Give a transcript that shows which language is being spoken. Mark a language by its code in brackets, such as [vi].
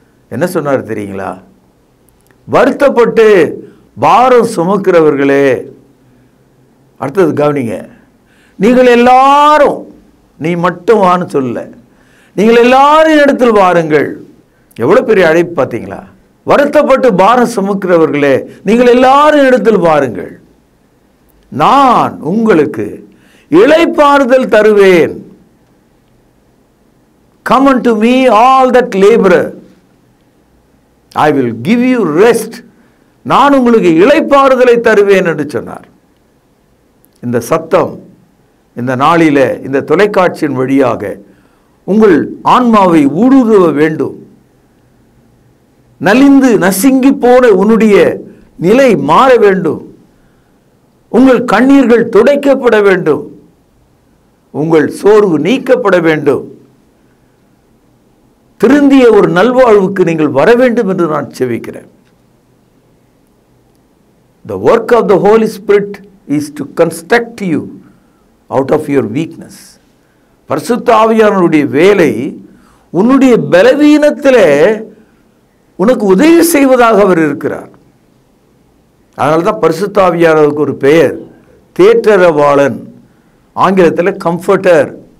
[ta] என்ன சொன்னார் தெரியுங்களா? வருத்தப்பட்டு பாரம் சுமக்கிறவர்களே, அடுத்தது கவனிங்க, நீங்கள் எல்லாரும், நீ மட்டும் வான்னு சொல்ல, நீங்கள் எல்லாரும் இடத்தில் வாருங்கள். எவ்வளோ பெரிய அழைப்பு பார்த்தீங்களா? வருத்தப்பட்டு பாரம் சுமக்கிறவர்களே, நீங்கள் எல்லாரும் இடத்தில் வாருங்கள், நான் உங்களுக்கு இளைப்பாறுதல் தருவேன். [en] Come unto me all that labor, I will give you rest. [ta] நான் உங்களுக்கு இளைப்பாறுதலை தருவேன் என்று சொன்னார். இந்த சத்தம் இந்த நாளில் இந்த தொலைக்காட்சியின் வழியாக உங்கள் ஆன்மாவை ஊடுருவ வேண்டும். நலிந்து நசுங்கி போன உன்னுடைய நிலை மாற வேண்டும். உங்கள் கண்ணீர்கள் துடைக்கப்பட வேண்டும். உங்கள் சோர்வு நீக்கப்பட வேண்டும். திருந்திய ஒரு நல்வாழ்வுக்கு நீங்கள் வர வேண்டும் என்று நான் செபிக்கிறேன். [en] The work of the Holy Spirit is to construct you out of your weakness. [ta] பரிசுத்த ஆவியானவருடைய வேலை உன்னுடைய பலவீனத்திலே உனக்கு உதவி செய்வதாக அவர் இருக்கிறார். அதனால தான் பரிசுத்த ஆவியானவருக்கு ஒரு பெயர் தேற்றரவாளன், ஆங்கிலத்தில் கம்ஃபர்டர்.